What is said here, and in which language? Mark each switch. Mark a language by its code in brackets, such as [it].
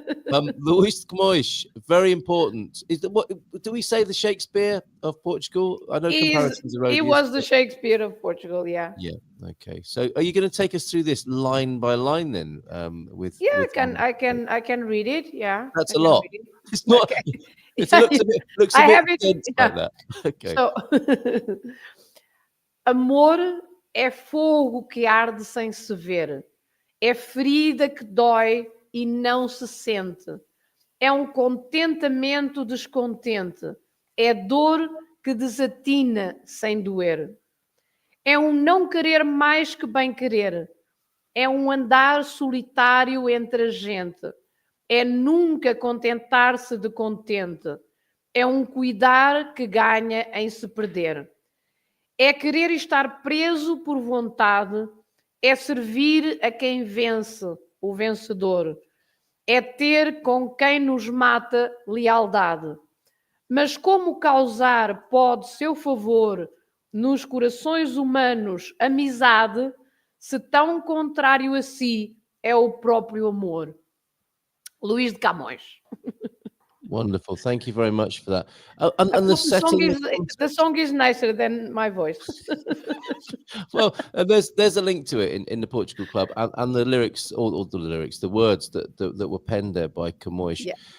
[en] Luís Camões, very important. Is that what do we say, the Shakespeare of Portugal? I know comparisons are odious. He was the Shakespeare of Portugal, yeah. Yeah. Okay. So are you going to take us through this line by line then? I can read it. Yeah. That's a lot. It's not. Okay. It looks a bit dense like that. Okay. [pt] So, amor é fogo que arde sem se ver, é ferida que dói e não se sente, é contentamento descontente, é dor que desatina sem doer, é não querer mais que bem querer, é andar solitário entre a gente, é nunca contentar-se de contente, é cuidar que ganha em se perder. É querer estar preso por vontade, é servir a quem vence, o vencedor. É ter com quem nos mata lealdade. Mas como causar pode seu favor nos corações humanos amizade, se tão contrário a si é o próprio amor? Luís de Camões. [en] Wonderful. Thank you very much for that. And the song is nicer than my voice. Well, there's a link to it in the Portugal Club, and the lyrics, all the lyrics, the words that were penned there by Camões. Yeah.